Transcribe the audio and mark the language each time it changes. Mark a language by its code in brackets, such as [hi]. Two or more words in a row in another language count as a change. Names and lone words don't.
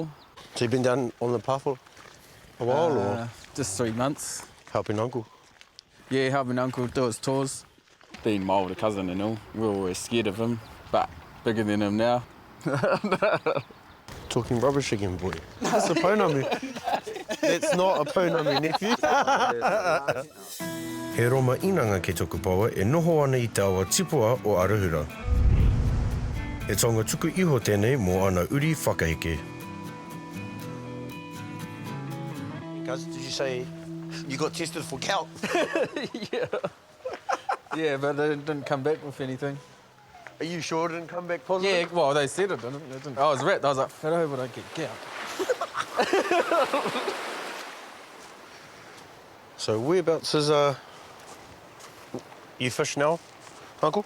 [en] So you've been down on the pā for a while, or just 3 months. helping Uncle? Yeah, helping Uncle do his tours. Being my older cousin and all, we were always scared of him, but bigger than him now. Talking rubbish again, boy. That's a pounamu. That's not a pounamu, nephew. [mi] He roma inanga ke tōku paua e noho ana I te awa tipua o Arahura. E tonga tuku iho tēnei mō ana uri whakaheke. [en] cuz, did you say you got tested for gout? Yeah. Yeah, but they didn't come back with anything. Are you sure it didn't come back positive? Yeah, well, they said it didn't. It didn't. I was wrapped. I was like, I hope I don't get gout. So whereabouts is you fish now, Uncle?